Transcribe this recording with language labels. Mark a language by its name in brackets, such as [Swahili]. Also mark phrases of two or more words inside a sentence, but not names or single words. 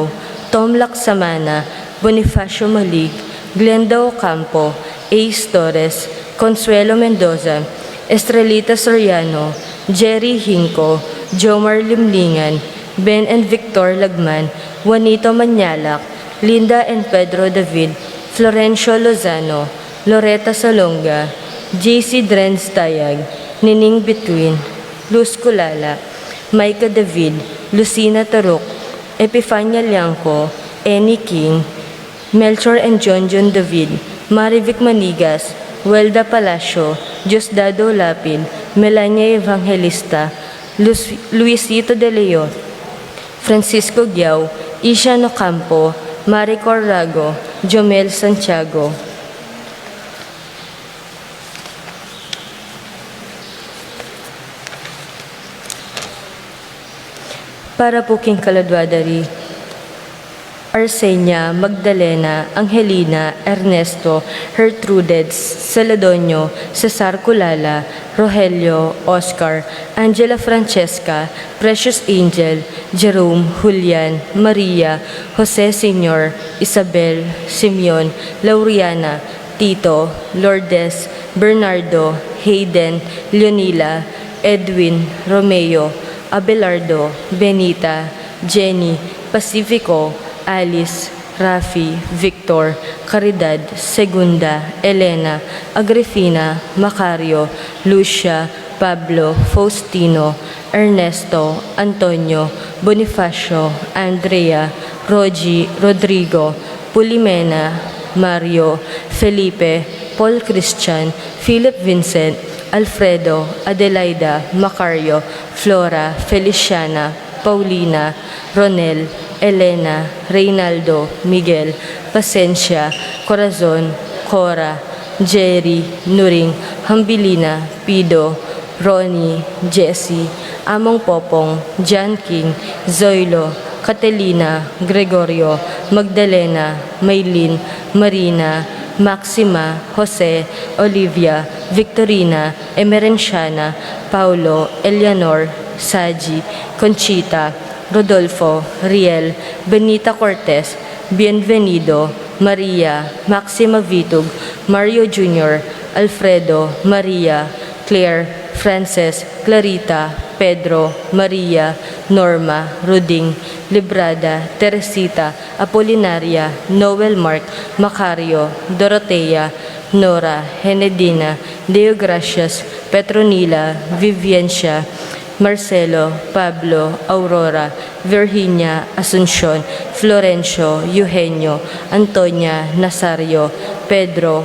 [English] Tom Laksamana, Bonifacio Malig, Glenda Ocampo, Ace Torres, Consuelo Mendoza, Estrelita Soriano, Jerry Hinco, Jomar Limlingan, Ben and Victor Lagman, Juanito Manyalak, Linda and Pedro David, Florencio Lozano, Loretta Salonga, JC Drenz Tayag, Nining Between, Luz Kulala, Micah David, Lucina Taruk, Epifania Liangco, Annie King, Melchor and John David, Marivic Manigas, Welda Palacio, Diosdado Lapid, Melania Evangelista, Luisito De Leon, Francisco Giao, Isha Nocampo, Maricor Rago, Jomel Santiago. [Pampanga] Para po king Kaladwadari, Arsenia, Magdalena, Angelina, Ernesto, Gertrudez, Celedonio, Cesar Culala, Rogelio, Oscar, Angela Francesca, Precious Angel, Jerome, Julian, Maria, Jose Senior, Isabel, Simeon, Lauriana, Tito, Lourdes, Bernardo, Hayden, Leonila, Edwin, Romeo, Abelardo, Benita, Jenny, Pacifico, Alice, Rafi, Victor, Caridad, Segunda, Elena, Agrifina, Macario, Lucia, Pablo, Faustino, Ernesto, Antonio, Bonifacio, Andrea, Rogi, Rodrigo, Pulimena, Mario, Felipe, Paul Christian, Philip Vincent, Alfredo, Adelaida, Macario, Flora, Feliciana, Paulina, Ronel, Elena, Reynaldo, Miguel, Pasencia, Corazon, Cora, Jerry, Nuring, Hambilina, Pido, Ronnie, Jessie, Among Popong, John King, Zoilo, Catalina, Gregorio, Magdalena, Maylin, Marina, Maxima, Jose, Olivia, Victorina, Emerenciana, Paulo, Eleanor, Saji, Conchita, Rodolfo, Riel, Benita Cortez, Bienvenido, Maria, Maxima Vitug, Mario Jr., Alfredo, Maria, Claire, Frances, Clarita, Pedro, Maria, Norma, Ruding, Librada, Teresita, Apolinaria, Noel Mark, Macario, Dorotea, Nora, Henedina, Deogracias, Petronila, Viviancia, Marcelo, Pablo, Aurora, Virginia, Asuncion, Florencio, Eugenio, Antonia, Nazario, Pedro,